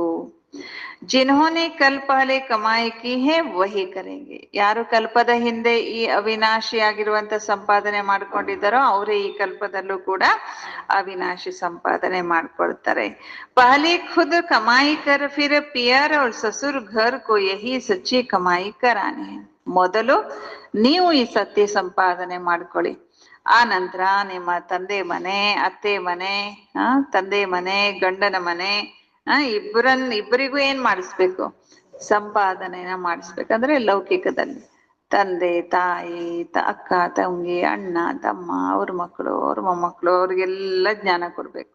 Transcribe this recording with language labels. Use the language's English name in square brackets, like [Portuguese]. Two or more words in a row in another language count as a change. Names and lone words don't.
[Hindi] जिन्होंने कल पहले कमाई की है वही करेंगे. [Kannada] ಯಾರು ಕಲ್ಪದ ಹಿಂದೆ ಈ ಅವಿನಾಶಿ ಆಗಿರುವಂತ ಸಂಪಾದನೆ ಮಾಡ್ಕೊಂಡಿದ್ದಾರೋ ಅವರೇ ಈ ಕಲ್ಪದಲ್ಲೂ ಕೂಡ ಅವಿನಾಶಿ ಸಂಪಾದನೆ ಮಾಡ್ಕೊಳ್ತಾರೆ. [Hindi] पहले खुद कमाई कर फिर पियर और ससुर घर को यही सच्ची कमाई करानी है. [Kannada] ಮೊದಲು ನೀವು ಈ ಸತ್ಯ ಸಂಪಾದನೆ ಮಾಡ್ಕೊಳ್ಳಿ, ಆ ನಂತರ ನಿಮ್ಮ ತಂದೆ ಮನೆ, ಅತ್ತೆ ಮನೆ, ತಂದೆ ಮನೆ, ಗಂಡನ ಮನೆ, ಇಬ್ಬರಿಗೂ ಏನ್ ಮಾಡಿಸ್ಬೇಕು? ಸಂಪಾದನೆನ ಮಾಡಿಸ್ಬೇಕಂದ್ರೆ ಲೌಕಿಕದಲ್ಲಿ ತಂದೆ ತಾಯಿ, ಅಕ್ಕ ತಂಗಿ, ಅಣ್ಣ ತಮ್ಮ, ಅವ್ರ ಮಕ್ಕಳು, ಅವ್ರ ಮೊಮ್ಮಕ್ಕಳು, ಅವ್ರಿಗೆಲ್ಲ ಜ್ಞಾನ ಕೊಡ್ಬೇಕು.